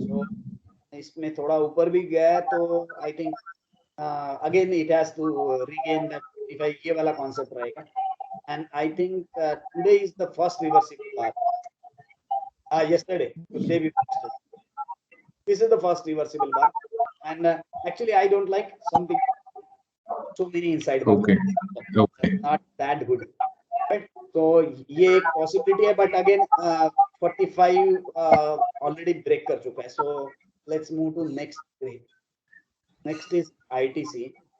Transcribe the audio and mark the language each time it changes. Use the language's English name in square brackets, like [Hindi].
[English] So [Hindi] इसमें थोड़ा ऊपर भी गया तो [English] I think again it has to regain that if I [Hindi] ये वाला [English] concept रहेगा. And I think today is the first reversible bar. Yesterday, today we posted. This is the first reversible bar, and actually I don't like something so many inside bars. Okay. Not that good. Right? [Hindi] So ये एक possibility है, [English] but again 45 already break [Hindi] कर चुका है. [English] So let's move to next trade. Next is ITC.